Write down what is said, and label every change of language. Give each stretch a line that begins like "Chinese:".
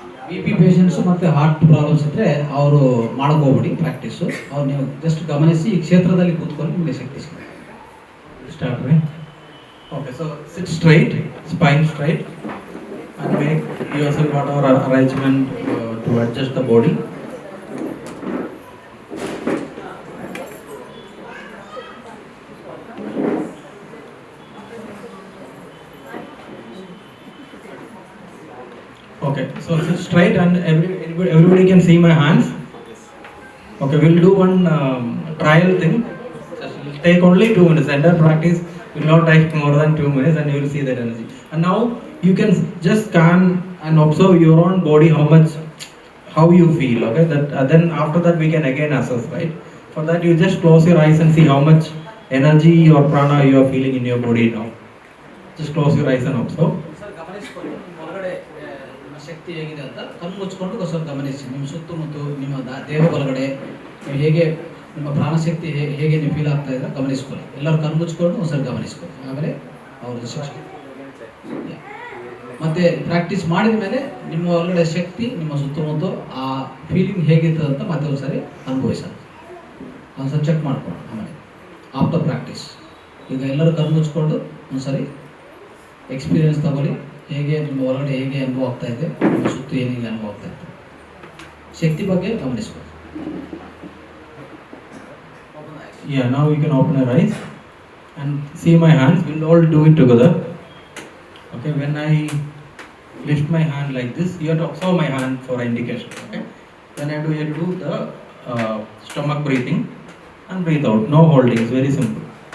Kannada: BP patients ಮತ್ತು heart problems ಇದ್ದರೆ ಅವರು ಮಾಡ್ಕೋಬಿಡಿ ಪ್ರಾಕ್ಟೀಸು. ಅವ್ರು ನೀವು ಜಸ್ಟ್ ಗಮನಿಸಿ ಈ ಕ್ಷೇತ್ರದಲ್ಲಿ ಕೂತ್ಕೊಂಡು ನಿಮಗೆ ಶಕ್ತಿ ಸಿಗುತ್ತೆ.
English: Start right. Okay, so sit straight, spine straight, and make yourself whatever arrangement to adjust the body. Okay, so sit straight and everybody can see my hands. Okay, we'll do one trial thing. It'll take only 2 minutes. Entire practice will not take more than 2 minutes, and you will see that energy. And now you can just scan and observe your own body, how you feel. Okay, that then after that we can again assess, right? For that you just close your eyes and see how much energy or prana you are feeling in your body now. Just close your eyes and observe.
Kannada: ಒಳಗಡೆ ನಿಮ್ಮ ಶಕ್ತಿ ಹೇಗಿದೆ ಅಂತ ಕಣ್ಣು ಮುಚ್ಕೊಂಡು ಸ್ವಲ್ಪ ಗಮನಿಸಿ. ನಿಮ್ಮ ಸುತ್ತಮುತ್ತ ನಿಮ್ಮ ದೇಹ ಒಳಗಡೆ ನೀವು ಹೇಗೆ ನಿಮ್ಮ ಪ್ರಾಣಶಕ್ತಿ ಹೇಗೆ ನೀವು ಫೀಲ್ ಆಗ್ತಾ ಇದ್ರೆ ಗಮನಿಸ್ಕೊಳ್ಳಿ. ಎಲ್ಲರೂ ಕಣ್ಣು ಮುಚ್ಕೊಂಡು ಒಂದ್ಸಲ ಗಮನಿಸ್ಕೊಳ್ಳಿ. ಆಮೇಲೆ ಅವ್ರದ್ದು ಶಿಕ್ಷೆ ಮತ್ತೆ ಪ್ರಾಕ್ಟೀಸ್ ಮಾಡಿದ ಮೇಲೆ ನಿಮ್ಮ ಒಳಗಡೆ ಶಕ್ತಿ ನಿಮ್ಮ ಸುತ್ತಮುತ್ತ ಆ ಫೀಲಿಂಗ್ ಹೇಗಿರ್ತದೆ ಅಂತ ಮತ್ತೆ ಒಂದ್ಸರಿ ಅನುಭವಿಸೋಣ. ಒಂದ್ಸರಿ ಚೆಕ್ ಮಾಡ್ಕೊಳ್ಳೋಣ. ಆಮೇಲೆ ಆಫ್ಟರ್ ಪ್ರಾಕ್ಟೀಸ್ ಈಗ ಎಲ್ಲರೂ ಕಣ್ಣು ಮುಚ್ಕೊಂಡು ಒಂದ್ಸರಿ ಎಕ್ಸ್ಪೀರಿಯನ್ಸ್ ತಗೊಳ್ಳಿ. ಹೇಗೆ ನಿಮ್ಮ ಒಳಗಡೆ ಹೇಗೆ ಅನುಭವ ಆಗ್ತಾ ಇದೆ, ನಿಮ್ಮ ಸುತ್ತು ಏನಿಗೆ ಅನುಭವ ಆಗ್ತಾ ಇದೆ, ಶಕ್ತಿ ಬಗ್ಗೆ ಗಮನಿಸ್ಕೊಳ್ಳಿ.
English: Yeah, now you can open your eyes and see my hands. We'll all do it together. Okay, when I lift my hand like this, you have to observe my hand for indication. Okay, then you have to do the stomach breathing and breathe out. No holding. It's very simple.